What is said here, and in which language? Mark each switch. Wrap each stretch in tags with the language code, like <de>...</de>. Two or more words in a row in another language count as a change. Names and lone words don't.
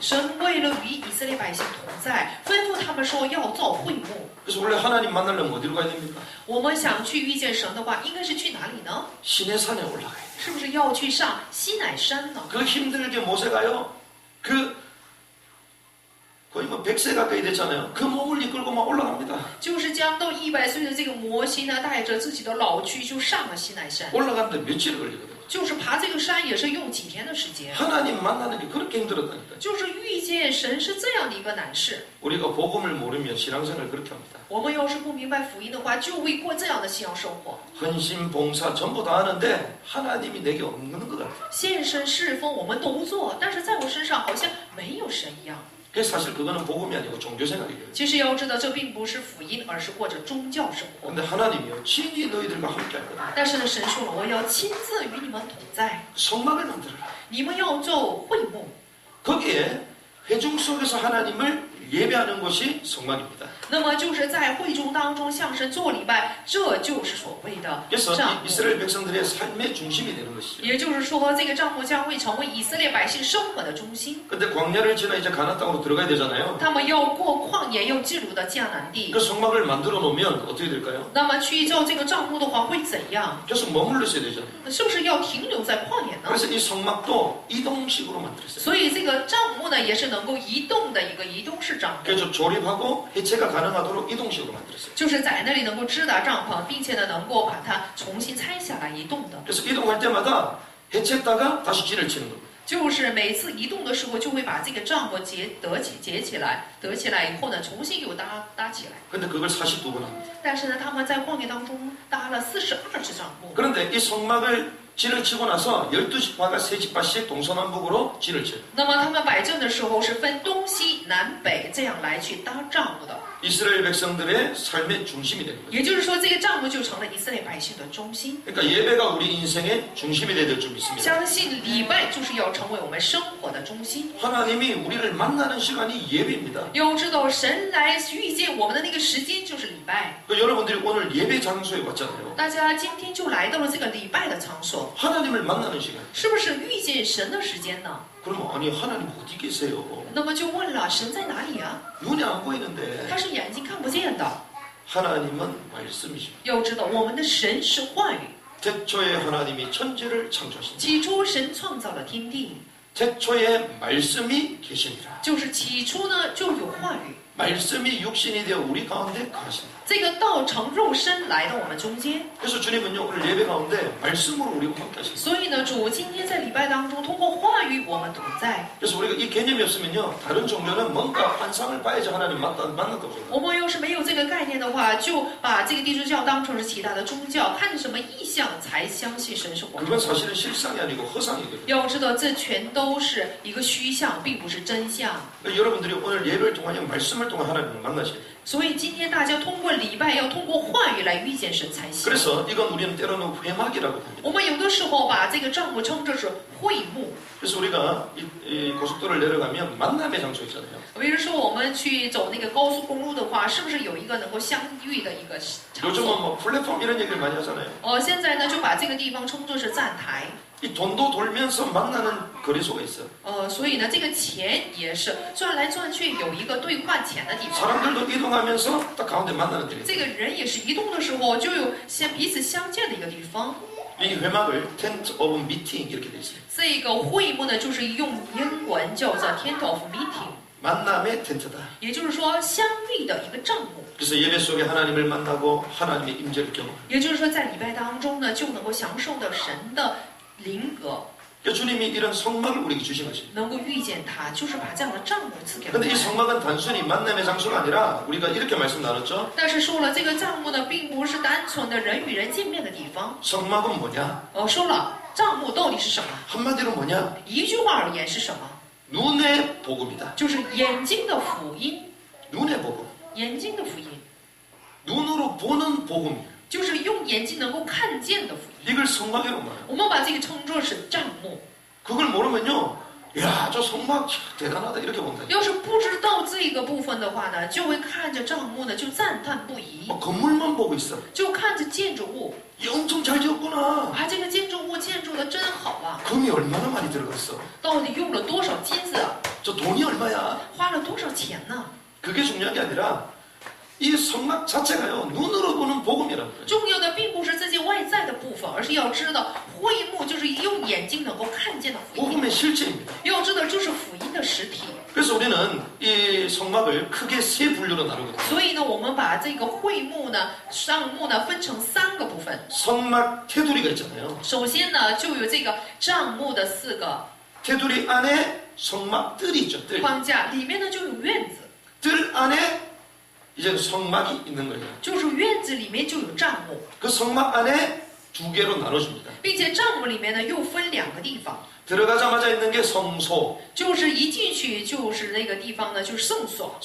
<zh>神为了与以色列百姓同在，吩咐他们说要造会幕。</zh> <ko>그래서 원래 하나님 만나려면 어디로 가야 됩니까?</ko> <zh>我们想去遇见神的话，应该是去哪里呢？</zh> <ko>시내 산에 올라가야 돼요.</ko> <zh>是不是要去上西乃山呢？</zh> <ko>그 힘들게 모세가요. 거의 뭐 100세 가까이 됐잖아요. 그 몸을 이끌고 막 올라갑니다.</ko> <zh>就是将到100岁的这个摩西呢，带着自己的老躯就上了西乃山。</zh> <ko>올라가는데 며칠이 걸리거든요.</ko> <zh>就是爬这个山也是用几天的时间。</zh> <ko>하나님 만나는 게 그렇게 힘들었다니까요.</ko> <zh>就是遇见神是这样的一个难事。</zh> <ko>우리가 복음을 모르면 신앙생활 그렇게 합니다.</ko> <zh>我们要是不明白福音的话，就会过这样的信仰生活。</zh> <ko>헌신, 봉사 전부 다 하는데 하나님이 내게 없는 것 같아요.</ko> <zh>献身侍奉我们都做，但是在我身上好像没有神一样。</zh> <ko>그래서 사실 그거는 복음이 아니고 종교생활이에요.</ko> <zh>其实要知道，这并不是福音，而是过着宗教生活。</zh> <ko>근데 하나님이요 친히 너희들과 함께 할 거다.</ko> <zh>但是呢，神说了，我要亲自与你们同在，</zh> <ko>성막을 만들어라.</ko> <zh>你们要做会幕。</zh> <ko>거기에 회중 속에서 하나님을 예배하는 것이 성막입니다.</ko> <zh>那么就是在会众当中向神做礼拜，这就是所谓的</zh> <ko>그래서</ko> <zh>帐幕。</zh> <ko>이스라엘 백성들의 삶의 중심이 되는 것이죠.</ko> <zh>也就是说，这个帐幕将会成为以色列百姓生活的中心。</zh> <ko>근데 광야를 지나 이제 가나안 땅으로 들어가야 되잖아요.</ko> <zh>他们要过旷野，要进入的迦南地</zh> <ko>그 。 성막을 만들어 놓으면 어떻게 될까요?</ko> <zh>那么去造这个帐幕的话会怎样？</zh> <ko>계속 머물러 있어야 되잖아요.</ko> <zh>是不是要停留在旷野呢？</zh> <ko>그래서 이 성막도 이동식으로 만들었어요.</ko> <zh>所以这个帐幕呢，也是能够移动的一个移动式帐幕，</zh> <ko>그래서 조립하고 해체가 가능하도록 이동식으로 만들었어요.</ko> <zh>就是在那里能够支打帐篷，并且呢能够把它重新拆下来移动的。</zh> <ko>그래서 이동할 때마다 해체했다가 다시 진을 치는 겁니다.</ko> <zh>就是每次移动的时候，就会把这个帐幕叠起来，得起来以后呢，重新又搭起来。</zh> <ko>근데 그걸 42번 합니다.</ko> <zh>但是呢，他们在旷野当中搭了42只帐幕。</zh> <ko>그런데 이 성막을 진을 치고 나서 12지파가 3지파씩 동서남북으로 진을 쳐요.</ko> <zh>那么他们摆阵的时候是分东西南北这样来去搭帐幕的。</zh> <ko>이스라엘 백성들의 삶의 중심이 되는 거죠.</ko> <zh>也就是说，这个帐幕就成了以色列百姓的中心。</zh> <ko>그러니까 예배가 우리 인생의 중심이 돼야 될 줄 믿습니다.</ko> <zh>相信礼拜就是要成为我们生活的中心。</zh> <ko>하나님이 우리를 만나는 시간이 예배입니다.</ko> <zh>要知道，神来遇见我们的那个时间就是礼拜。</zh> <ko>여러분들이 오늘 예배 장소에 왔잖아요.</ko> <zh>大家今天就来到了这个礼拜的场所，</zh> <ko>하나님을 만나는 시간.</ko> <zh>是不是遇见神的时间呢？</zh> <ko>그럼 아니 하나님 어디 계세요?</ko> <zh>那么就问了，神在哪里啊？</zh> <ko>눈이 안 보이는데</ko> <zh>他是眼睛看不见的。</zh> <ko>하나님은 말씀이십니다.</ko> <zh>要知道，我们的神是话语。</zh> <ko>태초에 하나님이 천지를 창조하신다.</ko> <zh>起初，神创造了天地，</zh> <ko>태초에 말씀이 계시니라.</ko> <zh>就是起初呢就有话语。</zh> <ko>말씀이 육신이 되어 우리 가운데 거하신다.</ko> <zh>这个道成肉身来到我们中间，</zh> <ko>그래서 주님은요 오늘 예배 가운데 말씀으로 우리와 함께 하십니다.</ko> <zh>所以呢，主今天在礼拜当中通过话语我们同在。</zh> <ko>그래서 우리가 이 개념이 없으면요 다른 종교는 뭔가 환상을 봐야지 하나님 만났다고 생각해요.</ko> <zh>我们要是没有这个概念的话，就把这个地主教当成是其他的宗教，看什么意象才相信神是活</zh> <ko>그건</ko> <zh>的。</zh> <ko>사실은 실상이 아니고 허상이거든요.</ko> <zh>要知道，这全都是一个虚像，并不是真相。</zh> <ko>그러니까 여러분들이 오늘 예배를 통하여 말씀을 통해 하나님을 만나셔야 돼요.</ko> <zh>所以今天大家通过礼拜，要通过话语来遇见神才行。</zh> <ko>그래서 이건 우리는 때로는 회막이라고 합니다.</ko> <zh>我们有的时候把这个帐幕称作是会幕。</zh> <ko>그래서 우리가 이 고속도로를 내려가면 만남의 장소 있잖아요.</ko> <zh>比如说，我们去走那个高速公路的话，是不是有一个能够相遇的一个场</zh> <ko>요즘은</ko> <zh>所？</zh> <ko>뭐 플랫폼 이런 얘기를 많이 하잖아요.</ko> <zh>现在呢，就把这个地方称作是站台。</zh> <ko>이 돈도 돌면서 만나는 거래소가 있어요.</ko> <zh>所以呢，这个钱也是转来转去，有一个兑换钱的地方。</zh> <ko>사람들도 이동하면서 딱 가운데 만나는 데가</ko> <zh>这</zh> <ko>있어요.</ko> <zh>个人也是移动的时候，就有彼此相见的一个地方。</zh> <ko>이 회막을</ko> <en>tent of meeting</en> <ko>이렇게 돼 있어요.</ko> <zh>这个会幕呢，就是用英文叫做</zh> <en>Tent of Meeting，</en> <ko>만남의 텐트다.</ko> <zh>也就是说相遇的一个帐幕。</zh> <ko>그래서 예배 속에 하나님을 만나고 하나님의 임재를 경험.</ko> <zh>也就是说，在礼拜当中呢，就能够享受到神的灵格，</zh> <ko>그러니까 주님이 이런 성막을 우리에게 주신 것입니다.</ko> <zh>能够遇见他，就是把这样的帐幕赐给我</zh> <ko>근데 이</ko> <zh>们。</zh> <ko>성막은 단순히 만남의 장소가 아니라 우리가 이렇게 말씀 나눴죠.</ko> <zh>但是说了，这个帐幕呢，并不是单纯的人与人见面的地方。</zh> <ko>성막은 뭐냐?</ko> <zh>说了，帐幕到底是什么？</zh> <ko>한마디로 뭐냐?</ko> <zh>一句话而言是什么？</zh> <ko>눈의 복음이다.</ko> <zh>就是眼睛的福音，</zh> <ko>눈의 복음.</ko> <zh>眼睛的福音，</zh> <ko>눈으로 보는 복음이에요.</ko> <zh>就是用眼睛能够看见的福音。</zh> <ko>이걸 성막이라고 말해요.</ko> <zh>我们把这个称作是帐幕。</zh> <ko>그걸 모르면요. 야, 저 성막 대단하다 이렇게 본다.</ko> <zh>要是不知道这个部分的话呢，就会看着帐幕呢，就赞叹不已，</zh> <ko>뭐 건물만 보고 있어.</ko> <zh>就看着建筑物，</zh> <ko>이 엄청 잘 지었구나.</ko> <zh>啊，这个建筑物建筑的真好啊，</zh> <ko>금이 얼마나 많이 들어갔어.</ko> <zh>到底用了多少金子啊，</zh> <ko>저 돈이 얼마야.</ko> <zh>花了多少钱呢？</zh> <ko>그게 중요한 게 아니라 이 성막 자체가요 눈으로 보는 복음이라는 거예요.</ko> <zh>重要的并不是自己外在的部分，而是要知道会幕就是用眼睛能够看见的福音，</zh> <ko>복음의 실체입니다.</ko> <zh>要知道这是福音的实体。</zh> <ko>그래서 우리는 이 성막을 크게 세 분류로 나누거든요.</ko> <zh>所以呢，我们把这个会幕呢、上幕呢分成3个部分。</zh> <ko>성막 테두리가 있잖아요.</ko> <zh>首先呢，就有这个帐幕的4个</zh> <ko>테두리 안에 성막 뜰이 있죠. 뜰.</ko> <zh>框架，里面呢就有院子，</zh> <ko>뜰 안에 이제 성막이 있는 거예요.</ko> <zh>就是院子里面就有帐幕，</zh> <ko>그 성막 안에 2개로 나눠집니다.</ko> <zh>并且帐幕里面呢又分2个地方，</zh> <ko>들어가자마자 있는 게 성소.</ko> <zh>就是一进去就是那个地方呢就是圣所，</zh>